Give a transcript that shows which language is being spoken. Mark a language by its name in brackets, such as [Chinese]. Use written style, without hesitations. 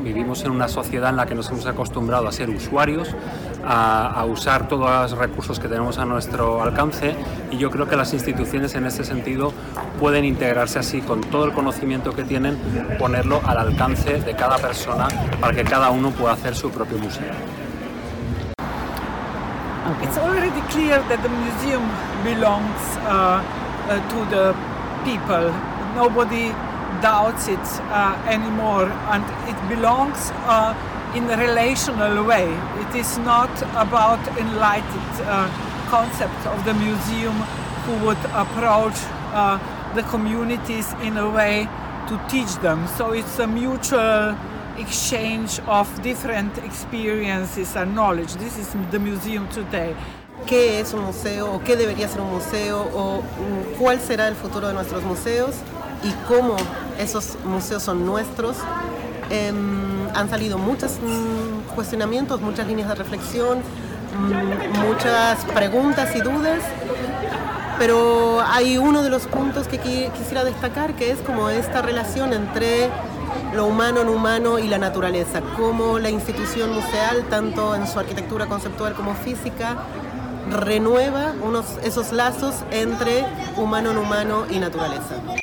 [Spanish] Vivimos en una sociedad en la que nos hemos acostumbrado a ser usuarios, a usar todos los recursos que tenemos a nuestro alcance, y yo creo que las instituciones en este sentido pueden integrarse así, con todo el conocimiento que tienen, ponerlo al alcance de cada persona para que cada uno pueda hacer su propio museo. [English] It's already clear that the museum belongs to the people. Nobody doubts it anymore, and it belongs in a relational way. It is not about enlightened concept of the museum who would approach the communities in a way to teach them. So it's a mutual exchange of different experiences and knowledge. This is the museum today. [Spanish] ¿Qué es un museo o qué debería ser un museo o cuál será el futuro de nuestros museos y cómo esos museos son nuestros? Han salido muchos cuestionamientos, muchas líneas de reflexión, muchas preguntas y dudas, pero hay uno de los puntos que quisiera destacar, que es como esta relación entre lo humano en humano y la naturaleza, cómo la institución museal, tanto en su arquitectura conceptual como física, renueva esos lazos entre humano en humano y naturaleza.